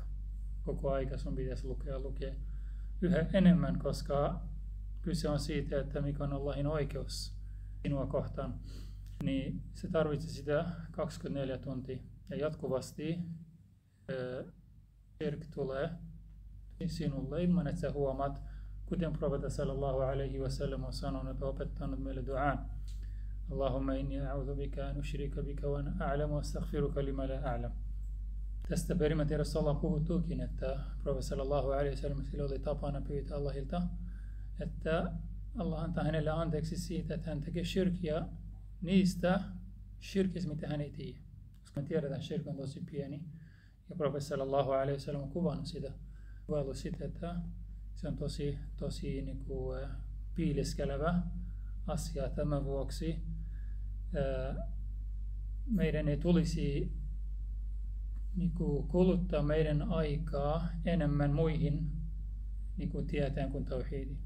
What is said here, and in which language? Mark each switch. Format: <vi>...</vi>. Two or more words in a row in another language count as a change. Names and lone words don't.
<fi>Koko aika sun pitäisi lukea yhä enemmän, koska kyse on siitä, että mikä on Allahin oikeus sinua kohtaan, niin se tarvitsee sitä 24 tuntia. Ja jatkuvasti shirk tulee sinulle ilman, että sä huomaat, kuten profeetta</fi> <ar>صلى الله عليه وسلم</ar> <fi>on sanonut ja opettanut meille duaan.</fi> <ar>اللهم إني أعوذ بك أن أشرك بك وأعلم وأستغفرك لما لا أعلم.</ar> <fi>Tästä perimätiedossa ollaan puhuttuukin, että profeetta</fi> <ar>صلى الله عليه وسلم</ar> <fi>sillä oli tapana pyytää Allahilta, että Allah antaa hänelle anteeksi siitä, että hän tekee shirkia niistä shirkistä, mitä hän ei tiedä. Koska me tiedetään, että shirk on tosi pieni. Ja profeetta</fi> <ar>صلى الله عليه وسلم</ar> <fi>on kuvannut sitä, että se on tosi piileskelevä asia. Tämän vuoksi meidän ei tulisi kuluttaa meidän aikaa enemmän muihin tieteen kuin tauhidiin.</fi>